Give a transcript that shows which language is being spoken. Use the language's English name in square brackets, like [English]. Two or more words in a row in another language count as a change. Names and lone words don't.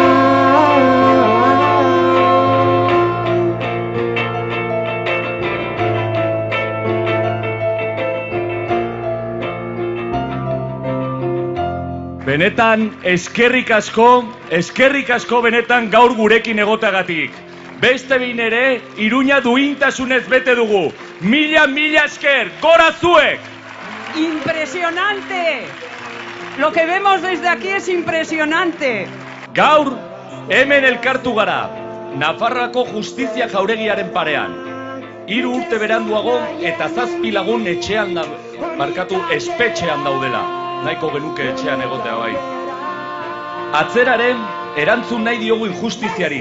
[Basque] Benetan, eskerrik asko benetan gaur gurekin egoteagatik. Beste behin ere, Iruña duintasunez bete dugu. Mila esker, gora zuek! [Spanish] ¡Impresionante! Lo que vemos desde aquí es impresionante. [Basque] Gaur, hemen elkartu gara, Nafarroako justizia jauregiaren parean. 3 urte beranduago eta 7 lagun etxean espetxean daudela. Nahiko genuke etxean egotea bai. Atzeraren erantzun nahi diogu injustiziari.